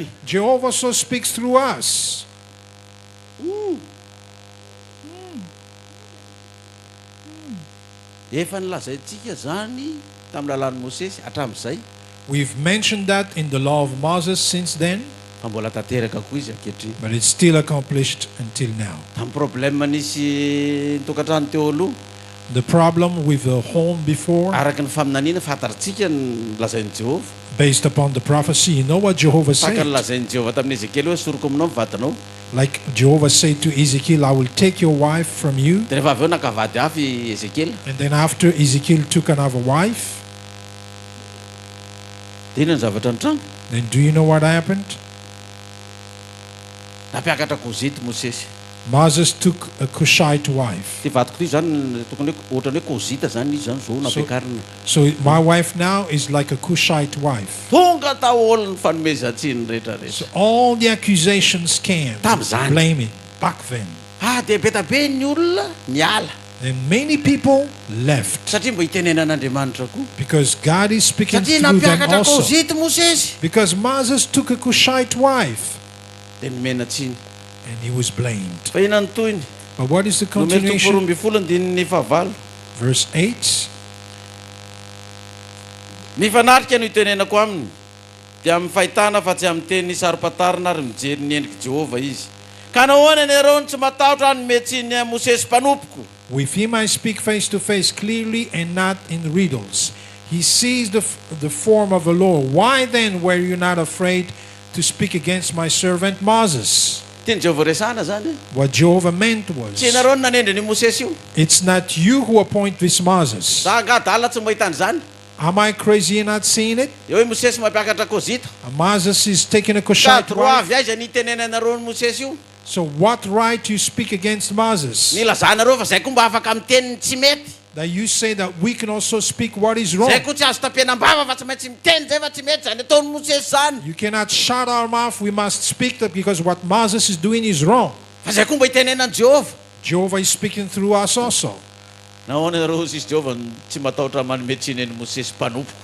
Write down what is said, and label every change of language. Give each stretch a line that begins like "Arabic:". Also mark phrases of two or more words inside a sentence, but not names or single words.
English: Jehovah also speaks through us.
Malagasy: Efa nilazaintsika zany tamin'ny lalàn'ny Mosesy hatramin'izay.
English: We've mentioned that in the law of Moses since then,
Malagasy: Fa mbola tanteraka koa izy ankehitriny.
English: but it's still accomplished until now.
Malagasy: Tamin'ny problème nisy tokantrano teo aloha.
English: The problem with the home before,
Malagasy: Araky ny faminaniana fantatritsika ny lazain'i Jehovah.
English: based upon the prophecy, you know what Jehovah
Malagasy: Saka ny
English: said?
Malagasy: lazain'i Jehovah tamin'ny Ezekely hoe soroko aminao ny vatanao.
English: Like Jehovah said to Ezekiel, I will take your wife from you.
Malagasy: Dia rehefa avy eo nakavady hafy Ezekely.
English: And then after Ezekiel took another wife,
Malagasy: Dia inona ny zavatra nitranga?
English: then do you know what happened?
Malagasy: Napiakatra Kozita Mosesy.
English: Moses took a Cushite wife.
Malagasy: Ty vadiko ty zany tokony hoe ohatrany hoe kozita zany izy zany zao nampiakarina.
English: So my wife now is like a Cushite wife.
Malagasy: Tonga taolony fanomezantsiny rehetrarehetra.
English: So all the accusations came,
Malagasy: Tam'zany.
English: blaming back then.
Malagasy: Dia betabe ny olona miala.
English: And many people left
Malagasy: Satria mba hitenenan'Andriamanitra koa.
English: because God is speaking
Malagasy: Satria
English: through them
Malagasy: nampiakatra
English: also.
Malagasy: kozity Mosesy.
English: Because Moses took a Cushite wife
Malagasy: Dia nomenatsiny.
English: and he was blamed.
Malagasy: Fa ina ny toyiny.
English: But what is the
Malagasy: Nomero
English: continuation?
Malagasy: 20 ny fahavalo.
English: Verse 8.
Malagasy: Mifanatrika no itenenako aminy. Dia amin'ny fahitana fa tsy amin'ny teny sarom-patarina ary mijery ny endriky Jehova izy. Ka nahoana ny arony tsy matahotra ny metsiny Mosesy mpanompoka.
English: With him I speak face to face clearly and not in riddles. He sees the form of the Lord. Why then were you not afraid to speak against my servant Moses?
Malagasy: Tiany Jehova resana zany.
English: What Jehovah meant was,
Malagasy: Tsy narony nanendry ny Mosesy io.
English: it's not you who appoint this Moses.
Malagasy: Za gadala tsy mahita an'izany.
English: Am I crazy in not seeing it?
Malagasy: Eo hoe Mosesy mampiakatra kozita.
English: Moses is taking a
Malagasy: Ka
English: Cushite
Malagasy: droit
English: wife.
Malagasy: avy aiza ny itenenanareo ny Mosesy io.
English: So what right you speak against Moses?
Malagasy: Nilazanareo fa zay koa mba afaka amin'ny teniny tsy mety.
English: That you say that we can also speak what is wrong.
Malagasy: Zay koa tsy azo tapenam-bava fa tsy maintsy miteny zay fa tsy mety zany ataony Mosesy zany.
English: You cannot shut our mouth. We must speak that because what Moses is doing is wrong.
Malagasy: Fa zay koa mba hitenenan'i Jehova.
English: Jehovah is speaking through us also.
Malagasy: Nahoana nareo izy Jehova tsy matahotra manometsiny ny Mosesy mpanompoka.